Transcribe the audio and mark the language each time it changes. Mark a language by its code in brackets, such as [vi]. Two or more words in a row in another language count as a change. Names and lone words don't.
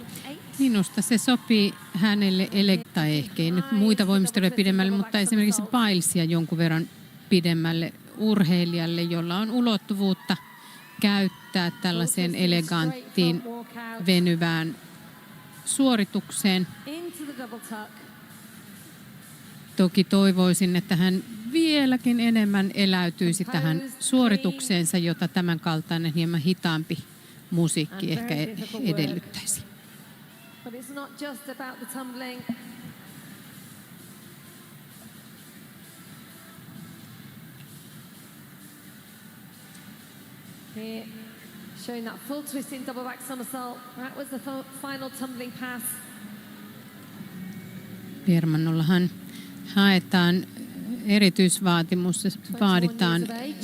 [fi] Minusta se sopii hänelle, tai ehkä ei nyt muita voimisteluja pidemmälle, mutta esimerkiksi Bilesia jonkun verran pidemmälle urheilijalle, jolla on ulottuvuutta käyttää tällaiseen eleganttiin, venyvään suoritukseen. Toki toivoisin, että hän vieläkin enemmän eläytyisi tähän suoritukseensa, jota tämän kaltainen hieman hitaampi musiikki ehkä edellyttäisi. [en] But it's not just about the tumbling. Here, showing that full twisting double back somersault. That was the final tumbling pass. [fi] Permannollahan haetaan erityisvaatimus, vaaditaan